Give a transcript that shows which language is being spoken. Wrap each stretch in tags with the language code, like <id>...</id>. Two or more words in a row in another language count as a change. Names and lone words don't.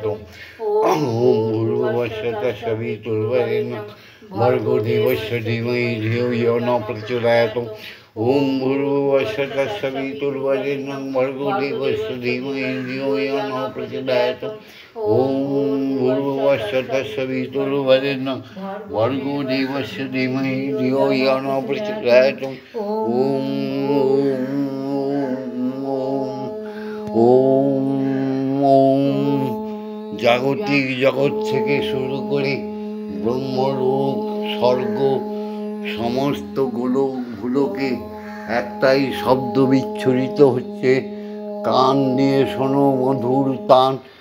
<sa>ওম ভূর্ভুবস্সুঃ তৎসবিতুর্বরেণ্যং ভর্গো দেবস্য ধীমহি ধিয়ো ইয়ো নঃ প্রচোদয়াৎ। ওম ভূর্ভুবস্সুঃ তৎসবিতুর্বরেণ্যং ভর্গো দেবস্য ধীমহি ধিয়ো ইয়ো নঃ প্রচোদয়াৎ। ওম ভূর্ভুবস্সুঃ তৎসবিতুর্বরেণ্যং ভর্গো দেবস্য ধীমহি ধিয়ো ইয়ো নঃ প্রচোদয়াৎ। ওম ওম ওম।</sa> <bn>জাগতিক জগৎ থেকে শুরু করে ব্রহ্মলোক, স্বর্গ, সমস্ত গোলকগুলোকে একটাই শব্দ বিচ্ছুরিত হচ্ছে। কান দিয়ে শোনো মধুর তান।</bn>